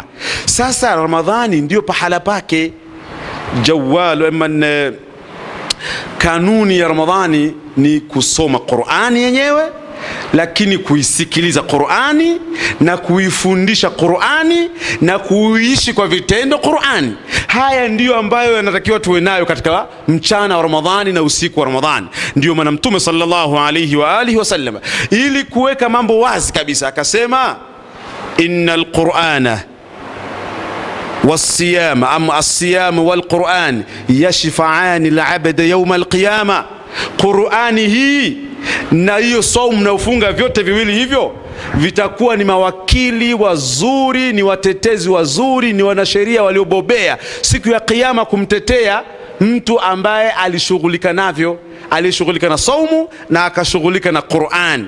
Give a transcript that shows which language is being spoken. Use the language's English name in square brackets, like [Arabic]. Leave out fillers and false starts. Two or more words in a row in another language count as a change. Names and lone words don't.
[Swahili] Sasa Ramadhani ndio pahala pake. Kanuni ya Ramadhani ni kusoma Qur'ani yenyewe, lakini kuisikiliza Qur'ani na kuifundisha Qur'ani na kuishi kwa vitendo Qur'ani. Haya ndiyo ambayo yanatakiwa tuwe nayo katika mchana wa Ramadhani na usiku wa Ramadhani. Ndiyo maana Mtume [Arabic] صلى الله عليه وآله وسلم, [Swahili] ili kuweka mambo wazi kabisa, akasema [Arabic] إن القرآن والصيام أما الصيام والقرآن يشفعان العبد يوم القيامة. [Swahili] Qur'ani hii na hiyo saumu na ufunga, vyote viwili hivyo vitakuwa ni mawakili wazuri, ni watetezi wazuri, ni wanasheria waliobobea siku ya kiyama kumtetea mtu ambaye alishughulika navyo, alishughulika na saumu na akashughulika na Qur'an.